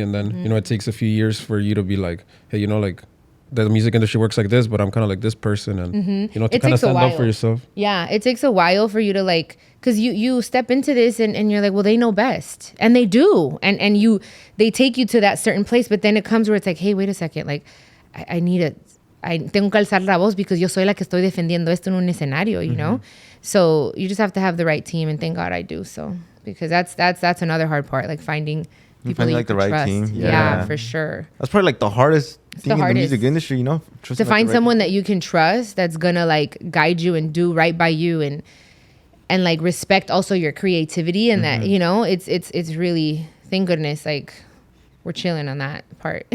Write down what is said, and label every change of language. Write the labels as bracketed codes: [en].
[en] And then, you know, it takes a few years for you to be like, hey, you know, like the music industry works like this, but I'm kind of like this person. And, you know, to kind of stand up for yourself. Yeah, it takes a while for you to like, because you step into this and you're like, well, they know best. And they do. And they take you to that certain place. But then it comes where it's like, hey, wait a second. Like, I [es] tengo que alzar la voz [en] because [es] yo soy la que estoy defendiendo esto en un escenario, [en] you know? So you just have to have the right team, and thank God I do. So, because that's another hard part, like finding people like the right trust. team. Yeah, for sure. That's probably like the hardest thing in the music industry, you know? To find someone that you can trust that's gonna like guide you and do right by you and like respect also your creativity and that, you know, it's really, thank goodness, like we're chilling on that part.